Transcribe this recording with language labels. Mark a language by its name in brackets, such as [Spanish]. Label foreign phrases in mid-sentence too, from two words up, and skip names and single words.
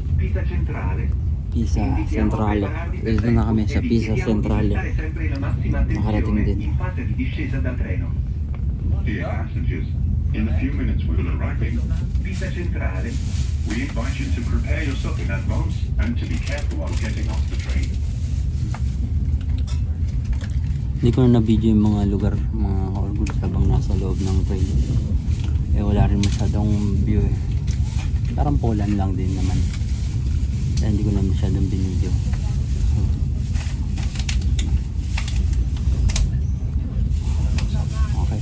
[Filipino] Pista Centrale. Pisa Centrale. Dito na kami sa Pisa Centrale. Nakarating din. [Italian] In fase di discesa dal treno. [English] Dear passengers, in a few minutes we will arriving. Pista Centrale. We invite you to prepare yourself in advance and to be careful while getting off the train. [Filipino] Hindi ko na na-video yung mga lugar, mga [English] all goods [Filipino] habang nasa loob ng train. Eh wala rin masyadong view eh. Parang Poland lang din naman. Kaya hindi ko na masyadong binidyo. Okay.